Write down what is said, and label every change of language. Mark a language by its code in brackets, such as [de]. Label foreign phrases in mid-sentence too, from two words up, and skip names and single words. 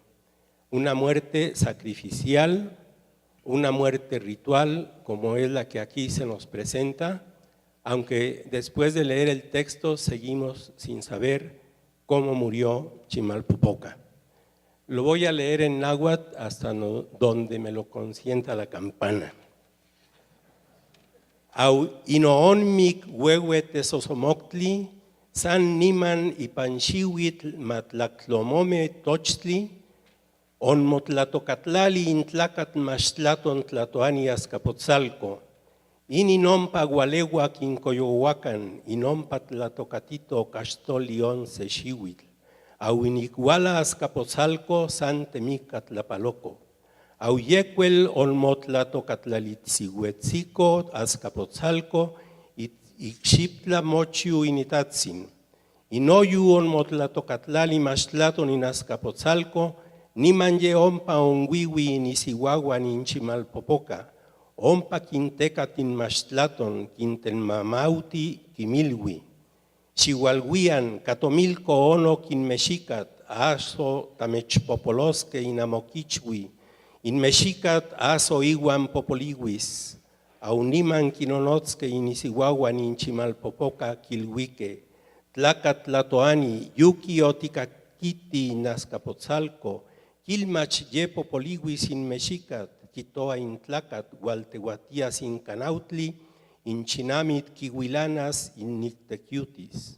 [es] Una muerte sacrificial, una muerte ritual como es la que aquí se nos presenta, aunque después de leer el texto seguimos sin saber cómo murió Chimalpopoca. Lo voy a leer en náhuatl hasta donde me lo consienta la campana. [nah] Au inoonmic huehuet esosomoctli, san niman y panchihuitl matlactlomome tochtli, on motlatocatlali intlacat maxtlaton tlatoani azcapotzalco, ininompa gualegua quincoyohuacan, inompa tlatocatito castoli 11 xihuitl, au inicuala azcapotzalco san temica tlapaloco, au yecuel olmotlatocatlalitsiguetzico azcapotzalco, ixiptla mochiu initatzin, inoyu olmotlatocatlali maxtlaton in azcapotzalco, nimanye ompa onwiwi inisihuahuan in Chimalpopoca, ompa quintecatin maxtlaton, quintenmamauti quimilwi, xihualhuian catomilco ono quinmexicat, aso tamechpopolosque inamoquichwi, inmexicat aso iguan popoliguis, auniman quinonotzque inisihuahuan in Chimalpopoca quilhuique, tlacatlatoani, yuki oticakiti nazcapotzalco, quilmach ye popoliguis in mexicat, quitoa in tlacat, gualtehuatias in canautli, in chinamit kihuilanas in nictecutis.